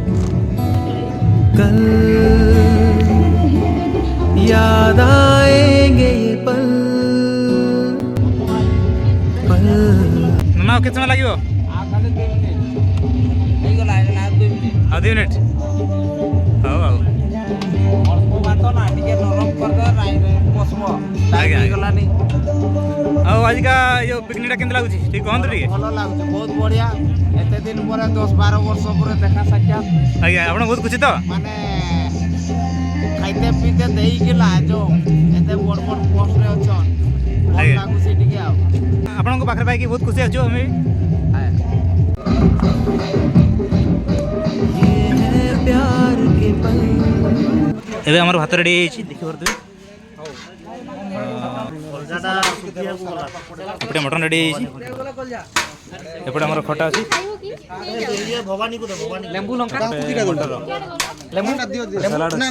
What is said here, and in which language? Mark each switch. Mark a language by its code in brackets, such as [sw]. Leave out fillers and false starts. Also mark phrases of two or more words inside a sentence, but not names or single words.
[hi] कल याद आएंगे ये पल पल। ना कितना लगे आ 2 मिनट हाँ हाँ [or] ଆଉ ଆଜିକା ଯୋଉ ପିକନିକଟା କେମିତି ଲାଗୁଛି ଟିକେ କହନ୍ତୁ ଟିକେ। ଭଲ ଲାଗୁଛି, ବହୁତ ବଢିଆ। ଏତେ ଦିନ ପରେ 10-12 ବର୍ଷ ପରେ ଦେଖା ସାକ୍ଷାତ, ଆଜ୍ଞା ଆପଣ ବହୁତ ଖୁସି ତ? ମାନେ ଖାଇତେ ପିଇତେ ଦେଇକିଲା ଯୋଉ ଏତେ ବଡ଼ ବଡ଼ ପୋଷ୍ଟରେ ଅଛନ୍, ଭଲ ଆଜ୍ଞା। ଲାଗୁଛି ଟିକେ ଆଉ। ଆପଣଙ୍କ ପାଖରେ ପାଇକି ବହୁତ ଖୁସି ଅଛୁ ଆମେ। [hi] ये है प्यार के पल। [or] ଏବେ ଆମର ଭାତ ରେଡ଼ି ହେଇଯାଇଛି ଦେଖିପାରୁଥିବେ। ଏପଟେ ମଟନ୍ ରେଡ଼ି ହେଇଯାଇଛି, ଏପଟେ ଆମର ଖଟା ଅଛି, ସାଲାଡ୍ ଅଛି।